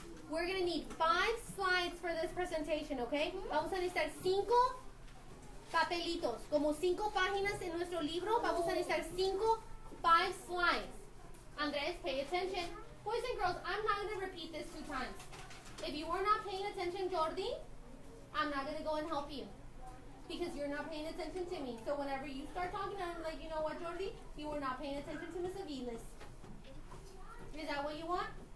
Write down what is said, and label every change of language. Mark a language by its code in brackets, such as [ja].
[en] We're going to need 5 slides for this presentation, okay? [es] Vamos a necesitar 5 papelitos, como 5 páginas en nuestro libro. Vamos a necesitar 5 slides. Andres, [en] pay attention. Boys and girls, I'm not going to repeat this 2 times. If you are not paying attention, Jordi, I'm not going to go and help you. Because you're not paying attention to me. So whenever you start talking, I'm like, you know what, Jordi? You were not paying attention to Miss Aviles. Is that what you want?